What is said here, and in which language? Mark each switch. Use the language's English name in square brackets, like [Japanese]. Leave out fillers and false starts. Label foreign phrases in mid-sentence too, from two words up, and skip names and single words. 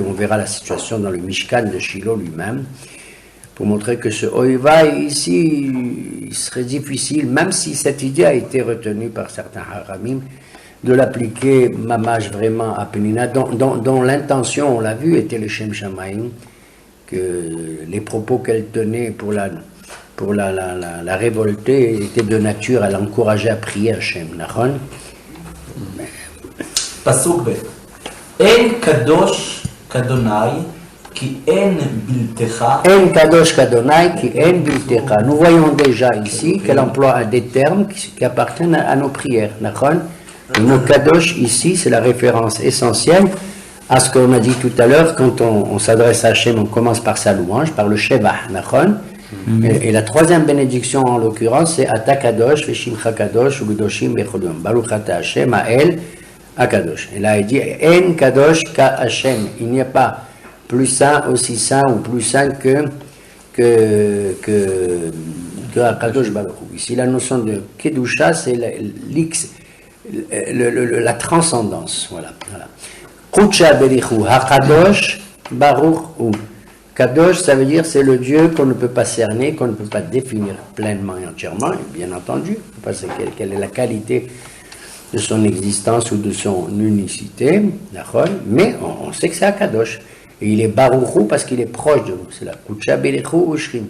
[French] On verra la situation dans le Mishkan de Shiloh lui-même, pour montrer que ce Oivai ici, il serait difficile, même si cette idée a été retenue par certains haramim, de l'appliquer mamash vraiment à Penina, dont l'intention, on l'a vu, était le [Hebrew] שם שמים, [French] que les propos qu'elle tenait pour la révolter étaient de nature à l'encourager à prier Hachem. Nachon? [Hebrew] פסוק ב' אין קדוש כאדוני כי אין בלתך. אין קדוש כאדוני כי אין בלתך. [French] Nous voyons déjà ici qu'elle emploie des termes qui appartiennent à nos prières. Nachon? Le mot kadosh ici, c'est la référence essentielle à ce qu'on a dit tout à l'heure. Quand on s'adresse à Hachem, on commence par sa louange, par le Shevah. [Hebrew] Nachon? [French] Et la troisième bénédiction en l'occurrence, c'est [Hebrew] אתה קדוש ושמך קדוש וקדושים בכל ברוך אתה השם האל הקדוש. [French] Et là il dit [Hebrew] אין קדוש כהשם. [French] Il n'y a pas plus saint, aussi saint ou plus saint que [Hebrew] הקדוש ברוך הוא. [French] Ici la notion de kedusha, c'est la transcendance. Voilà. [Aramaic] קודשא בריך [Hebrew] הקדוש ברוך הוא. [French] Kadosh, ça veut dire c'est le Dieu qu'on ne peut pas cerner, qu'on ne peut pas définir pleinement et entièrement, et bien entendu, parce que quelle est la qualité de son existence ou de son unicité, mais on sait que c'est Akadosh. Et il est Baruchou parce qu'il est proche de nous. C'est la [Aramaic] קודשא בריך [French] ou Shrinte.